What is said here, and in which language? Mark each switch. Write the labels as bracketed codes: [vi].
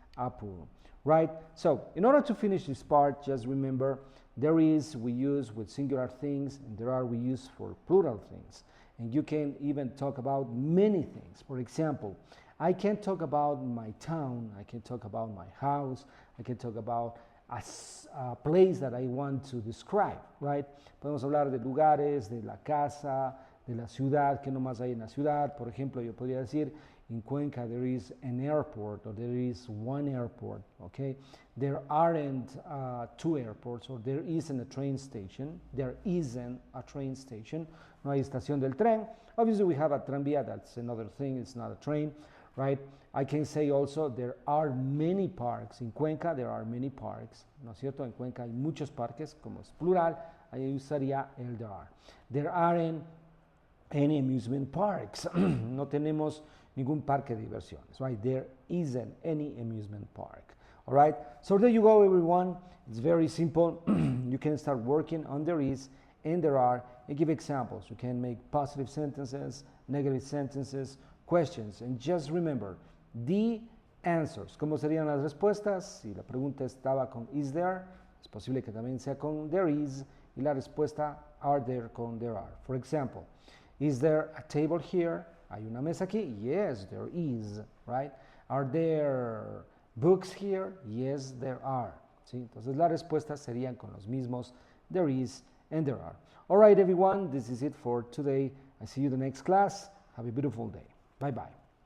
[en] apuro, right? So in order to finish this part, just remember there is we use with singular things, and there are we use for plural things. And you can even talk about many things. For example, I can talk about my town, I can talk about my house, I can talk about a place that I want to describe, right? [es] Podemos hablar de lugares, de la casa, de la ciudad, que nomás hay en la ciudad. Por ejemplo, yo podría decir, [en] in Cuenca there is an airport, or there is one airport, okay? There aren't two airports, or there isn't a train station. There isn't a train station. [es] No hay estación del tren. [en] Obviously we have a tranvía, that's another thing, it's not a train, right? I can say also there are many parks. In Cuenca there are many parks, [es] ¿no es cierto? En Cuenca hay muchos parques, como es plural, ahí usaría el there are. [en] There aren't any amusement parks. [es] No tenemos ningún parque de diversiones, right? [en] There isn't any amusement park, all right? So there you go, everyone. It's very simple. You can start working on there is and there are, and give examples. You can make positive sentences, negative sentences, questions, and just remember the answers. [es] ¿Cómo serían las respuestas? Si la pregunta estaba con is there, es posible que también sea con there is, y la respuesta are there con there are. [en] For example, is there a table here? [es] ¿Hay una mesa aquí? [en] Yes, there is, right? Are there books here? Yes, there are. ¿Sí? [es] Entonces las respuestas serían con los mismos there is and there are. [en] All right, everyone, this is it for today. I see you in the next class. Have a beautiful day. Bye-bye.